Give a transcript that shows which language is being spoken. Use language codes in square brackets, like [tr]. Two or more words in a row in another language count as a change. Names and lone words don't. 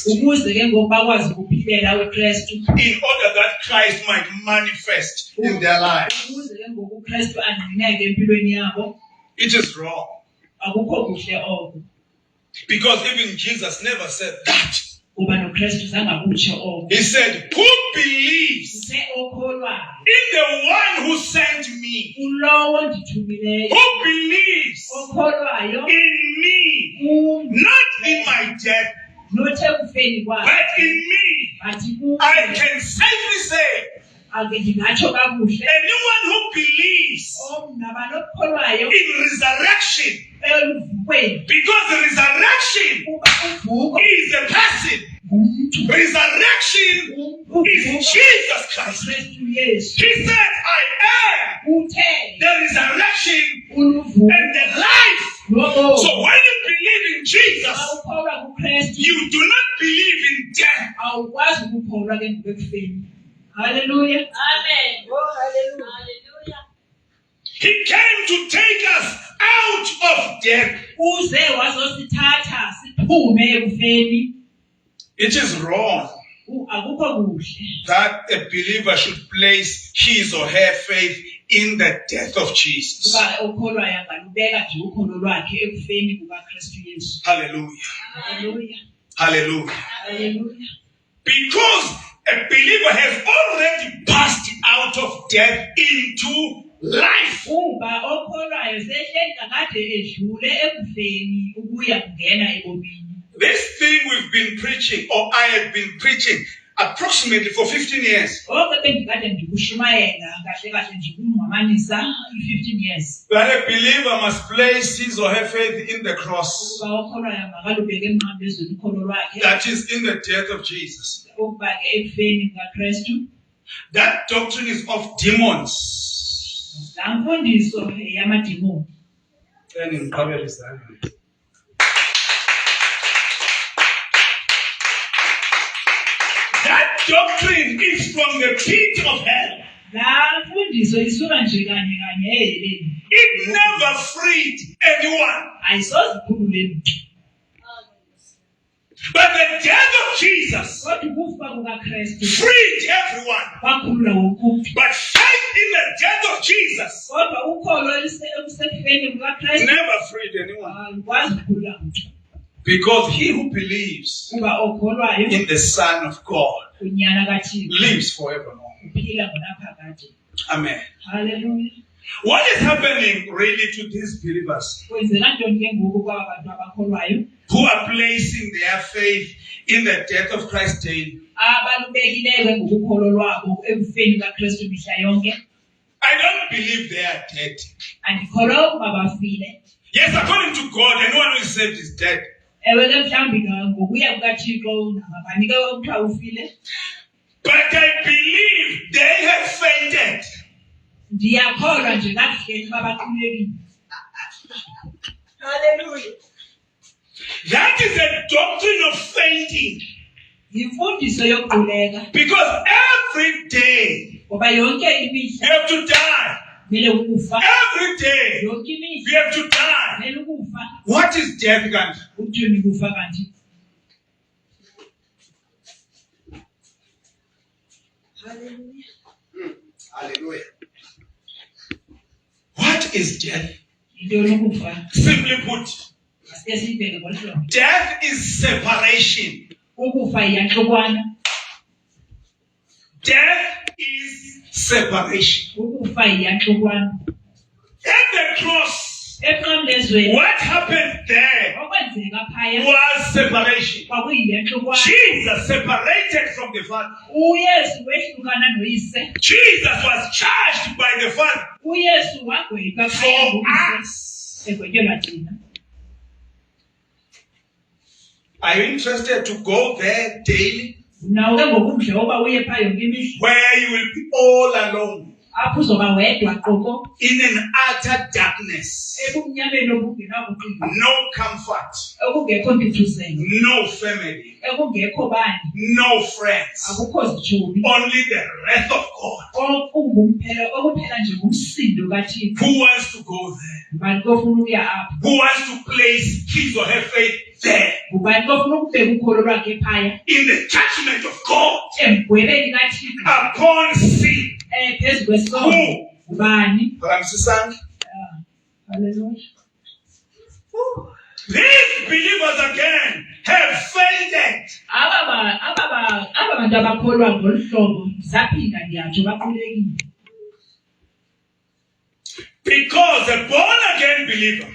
[xh] ukuze ke ngoku bakwazi ukuphilela uKristu, [en] In order that Christ might manifest in their lives. [xh] ukuze ke ngoku uKristu angcineke empilweni yabo. [en] It is wrong. [xh] Akukho kuhle oko, [en] Because even Jesus never said that. [xh] kuba noKristu zange akutsho oko. [en] He said, who believes [xh] Se okholwayo [en] in the one who sent me? [xh] ulowo ndithumileyo, [en] Who believes [xh] okholwayo [en] in me? [xh] kum, [en] Not in my death, [xh] not ekufeni kwakhe, [en] but in me. [xh] bathi kum. [en] I can safely say, [xh] Ake ndingatsho kakuhle, [en] anyone who believes [xh] mna banokholwayo [en] in resurrection, [xh] eluvukweni, [en] because the resurrection [xh] kuba uvuko [en] is a person. [xh] ngumntu, [en] Resurrection is Jesus Christ. [xh] uKristu Yesu. [en] He said, I am [xh] Uthe [en] the resurrection [xh] uluvuko [en] and the life. [xh] nobomi. [en] So when you believe in Jesus, [xh] Xa ukholwa kuKristu [en] you do not believe in death. [xh] awukwazi ukukholwa ke ngokufeni. [en] Hallelujah. Amen. Oh, hallelujah. Hallelujah. He came to take us out of death. [xh] Uze wazosithatha siphume ekufeni. [en] It is wrong [xh] Akukho kuhle [en] that a believer should place his or her faith in the death of Jesus. [xh] kuba okholwayo angalubeka nje ukholo lwakhe ekufeni kukaKristu Yesu. [en] Hallelujah. Hallelujah. Hallelujah. Hallelujah. Because a believer has already passed out of death into life. [xh] Kuba okholwayo sehleli kakade edlule ekufeni ukuya kungena ebomini. [en] This thing we've been preaching, or I have been preaching, approximately for 15 years. [xh] Oke bendikade ndikushumayela kahle kahle nje ukungqamanisa 15 years. [en] That a believer must place his or her faith in the cross. [xh] Ukuba okholwayo makalubeke emnqamlezweni ukholo lwakhe. [en] That is in the death of Jesus. [xh] Ukuba ke ekufeni kukaKristu. [en] That doctrine is of demons. [xh] La mfundiso yamadimoni. [en] Then in Bible is that. That doctrine is from the pit of hell. [xh] La mfundiso isuka nje kanye kanye eheleni. [en] It never freed anyone. [xh] Ayisozikhulule muntu. [en] But the death of Jesus [xh] Kodwa ukufa kukaKristu [en] freed everyone. [xh] kwakhulula wonke umuntu. [en] But faith in the death of Jesus [xh] Kodwa ukholo olusekufeni kukaKristu [en] never freed anyone. [xh] alukwazi ukukhulula muntu. [en] Because he who believes [xh] Kuba okholwayo [en] in the Son of God [xh] unyana kaThixo [en] lives forevermore. [xh] uphila ngonaphakade. [en] Amen. Hallelujah. What is happening really to these believers [xh] Kwenzeka ntoni ke ngoku kwaba bantu abakholwayo [en] who are placing their faith in the death of Christ daily? [xh] abalubekileyo ke ngokukholo lwabo ekufeni kaKristu mihla yonke? [en] I don't believe they are dead. [xh] Andikholwa ukuba bafile. [en] Yes, according to God, anyone who is saved is dead. [xh] Ewe ke mhlawumbi ngokuya kukaThixo nangabani ke okuthiwa ufile. [en] But I believe they have fainted. [xh] Ndiyakholwa nje kakuhle uba baqulekile. [en] Hallelujah. That is a doctrine of fainting. [xh] Yimfundiso yokuquleka [en] Because every day [xh] ngoba yonke [en] you [xh] imihla [en] have to die. [xh] kumele ukufa. [en] Every day [xh] Yonke [en] you [xh] imihla [en] have to die. [xh] kumele ukufa. [en] What is death, [xh] kanti? Uthini kufa kanti? [en] Hallelujah. What is death? [xh] Yintoni ukufa? [en] Simply put, [xh] Asike siyibheke ngolu hlobo. [en] death is separation. [xh] Ukufa iyahlukwana. [en] Death is separation. [xh] Ukufa iyahlukwana. [en] At the cross, [xh] Emnqamlezweni [en] what happened there [xh] okwenzeka phaya [en] was separation. [xh] kwakuyiyahlukwana. [en] Jesus separated from the Father. [xh] uYesu wehlukana noyise. [en] Jesus was charged by the Father [xh] uYesu wagwetywa phaya [en] for [xh] nguyise. [en] us. [xh] Egwetyelwa thina. [en] Are you interested to go there daily [xh] Nawo ke ngokumdla woba uye phaya yonke imihla [en] where you will be all alone [xh] apho uzoba wedwa qoko [en] in an utter darkness? [xh] ebumnyameni obungenabuqili, [en] No comfort, [xh] okungekho ntuthuzelo, [en] no family, [xh] ekungekho bani, [en] no friends, [xh] akukho zitshomi, [en] only the wrath of God. [xh] okuphela nje ngumsindo kaThixo. [en] Who wants to go there? [xh] Ngubani kofuna ukuya apho? [en] Who wants to place his or her faith there [xh] Ngubani kofuna ukubeka ukholo lwakhe phaya [en] in the judgment of God [xh] emgwebeni kaThixo [en] upon sin? [xh] phezu kwesono? [en] Who? [xh] Ngubani? [en] Hallelujah. Hallelujah. These believers again have fainted. [xh] Aba bantu abakholwa ngolu hlobo zaphinda ndiyatsho baqulekile. [en] Because a born-again believer